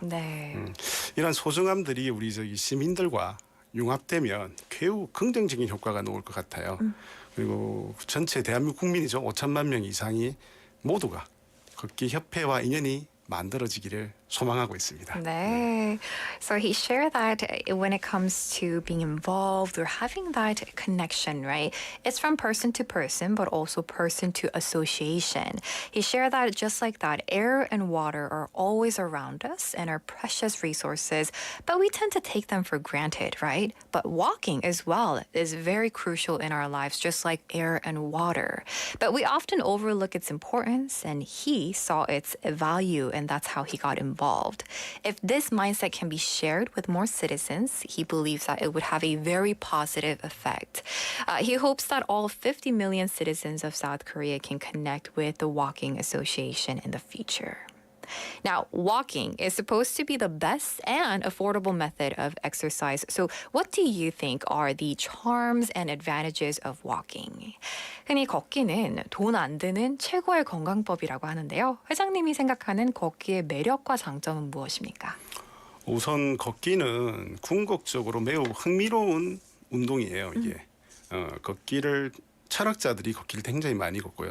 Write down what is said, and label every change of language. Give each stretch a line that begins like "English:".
Korean: 네. 이런 소중함들이 우리 시민들과 융합되면 매우 긍정적인 효과가 나올 것 같아요. 그리고 전체 대한민국 국민이죠. 5천만 명 이상이 모두가 걷기 협회와 인연이 만들어지기를 소망하고 있습니다. 네.
English: So he shared that when it comes to being involved or having that connection, right? It's from person to person, but also person to association. He shared that just like that, air and water are always around us and are precious resources, but we tend to take them for granted, right? But walking as well is very crucial in our lives, just like air and water. But we often overlook its importance, and he saw its value, and that's how he got involved. If this mindset can be shared with more citizens, he believes that it would have a very positive effect. He hopes that all 50 million citizens of South Korea can connect with the Walking Association in the future. Now, walking is supposed to be the best and affordable method of exercise. So what do you think are the charms and advantages of walking?
Korean: 흔히 걷기는 돈 안 드는 최고의 건강법이라고 하는데요. 회장님이 생각하는 걷기의 매력과 장점은 무엇입니까? 우선 걷기는 궁극적으로 매우 흥미로운 운동이에요. 이게 걷기를 철학자들이 걷기를 굉장히 많이 걷고요.